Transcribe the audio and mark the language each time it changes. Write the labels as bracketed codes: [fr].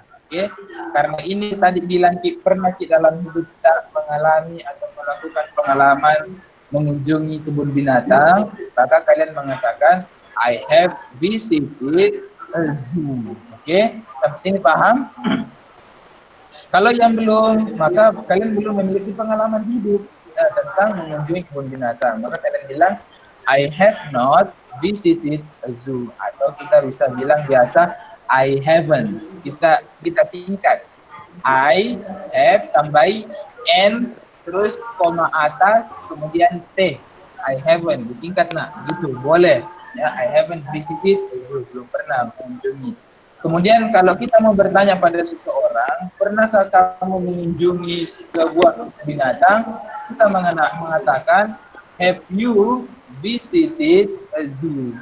[id] Oke, karena ini tadi bilang pernah dalam hidup kita mengalami atau melakukan pengalaman mengunjungi kebun binatang, maka kalian mengatakan [en] I have visited a zoo. [id] Oke, sampai sini paham? Kalau yang belum, maka kalian belum memiliki pengalaman hidup tentang mengunjungi kebun binatang. Maka kalian bilang, [en] I have not visited a zoo. [id] Atau kita bisa bilang biasa, [en] I haven't. [id] Kita singkat. I have tambahi N, terus koma atas, kemudian T. I haven't. Disingkat nak, gitu. Boleh. [en] Ya, I haven't visited a zoo. [id] Belum pernah mengunjungi. Kemudian kalau kita mau bertanya pada seseorang, pernahkah kamu mengunjungi sebuah binatang? Kita mengatakan, [en] have you visited a zoo?